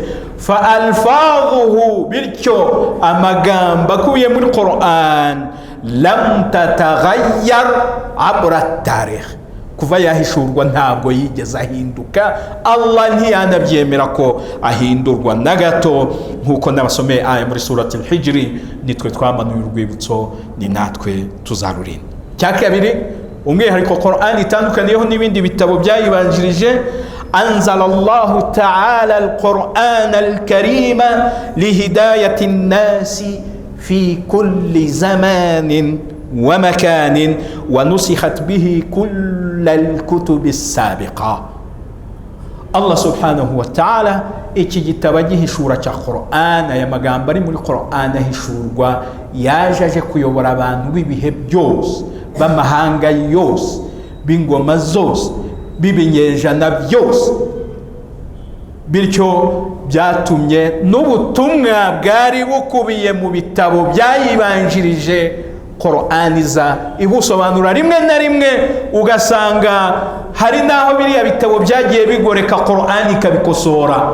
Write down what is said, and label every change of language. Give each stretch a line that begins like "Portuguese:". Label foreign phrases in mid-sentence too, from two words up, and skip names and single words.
Arabic: فألفاظه,
Kinyarwanda: bityo amagambo akuye muri Qur'an
Arabic: لم تتغير عبر تاريخ,
Kinyarwanda: kuva yahishurwa ntabwo yigeze ahinduka. Allah ntiyanabyemera ko ahindurwa na gato, nkuko nabasomeye aya muri surati al-Hijri, nitwe twamanuye urwibutso, ni natwe tuzarurinda. Cya kabiri, umwihariko Qur'an itandukaniyeho n'ibindi bitabo byayibanjirije,
Arabic: أنزل الله تعالى القرآن الكريم لهداية الناس في كل زمان ومكان ونسخت به كل الكتب السابقة.
Kinyarwanda: Allah subhanahu wa ta'ala iki gitabo gihishura cya Qur'an, aya magambo ari muri Qur'an ahishurwa, yaje kuyobora abantu b'ibihe byose, b'amahanga yose, b'ingoma zose, b'ibinyejana byose. Bityo byatumye n'ubutumwa bwari bukubiye mu bitabo byayibanjirije Qur'an iza ibusobanura rimwe na rimwe, ugasanga hari naho biriya bitabo byagiye bigoreka Qur'an ikabikosora.